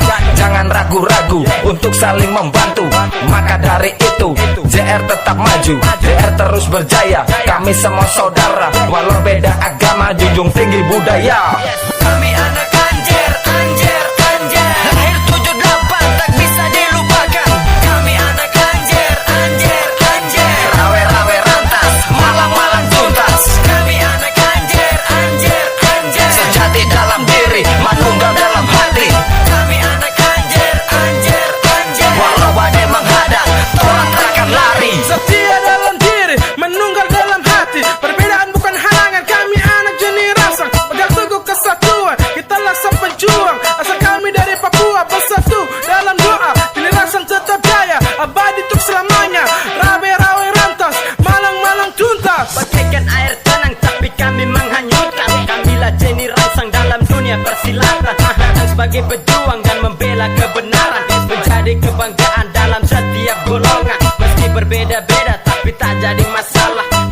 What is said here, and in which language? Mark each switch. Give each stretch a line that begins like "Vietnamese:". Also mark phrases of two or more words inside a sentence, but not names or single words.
Indonesian: Jangan ragu-ragu untuk saling membantu. Maka dari itu JR tetap maju, JR terus berjaya. Kami semua saudara, walau beda agama, junjung tinggi budaya. Kami anak Anjer, Anjer, Anjer. Lahir 78 tak bisa dilupakan. Kami anak Anjer, Anjer, Anjer.
Javanese: Rawe-rawe rantas, malang-malang tuntas.
Indonesian: Kami anak Anjer, Anjer, Anjer. Sejati dalam diri, manunggal dalam hati. Kami anak Anjer, Anjer, Anjer. Walau badai menghadang, orang takkan lari. Setia dalam diri, menunggal dalam hati. Perbedaan bukan halangan, kami anak Jani Rangsang. Pegang teguh kesatuan, kitalah sang penjuang. Asal kami dari Papua, bersatu dalam doa. Jani Rangsang tetap jaya, abadi untuk selamanya.
Javanese: Rawe-rawe rantas, malang-malang tuntas.
Indonesian: Bagaikan air tenang tapi kami menghanyutkan. Kamilah Jani Rangsang dalam dunia persilatan. Datang sebagai pejuang dan membela kebenaran. Menjadi kebanggaan dalam setiap golongan. Meski berbeda-beda tapi tak jadi masalah.